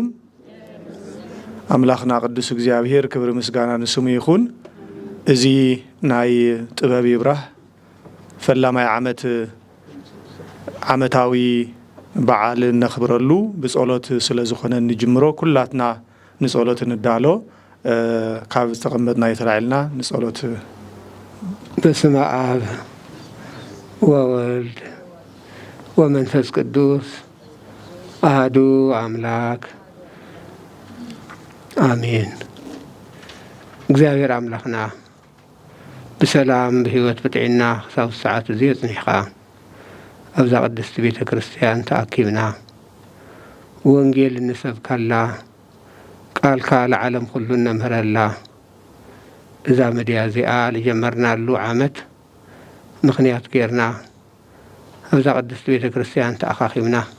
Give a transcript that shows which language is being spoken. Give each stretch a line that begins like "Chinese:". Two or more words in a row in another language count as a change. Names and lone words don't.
Tigrinya: አምላክና ቅዱስ እግዚአብሔር ክብር ምስጋና ንስሙ ይኹን። እዚ ናይ ጥበብ ይብራህ ፈላማይ ዓመታዊ በዓል ነኽብረሉ ብጸሎት ስለ ዝኾነ ንጅምሮ ኩላትና ንጸሎት እንዳሎ ካብ ዝተቐመጥና የተላዕልና ንጸሎት።
Geez: በስመ አብ ወወልድ ወመንፈስ ቅዱስ አሐዱ አምላክ አሜን።
Tigrinya: እግዚአብሔር አምላክና ብሰላም ብህይወት ብጥዕና ክሳብ ሰዓት እዚ ፅኒሕኻ ኣብዛ ቅድስቲ ቤተ ክርስቲያን ተኣኪብና ወንጌል እንሰብካላ ቃልካ ለዓለም ኩሉ እነምህረላ እዛ መድያ እዚኣ ልጀመርናሉ ዓመት ምክንያት ጌርና ኣብዛ ቅድስቲ ቤተ ክርስቲያን ተኣኻኺብና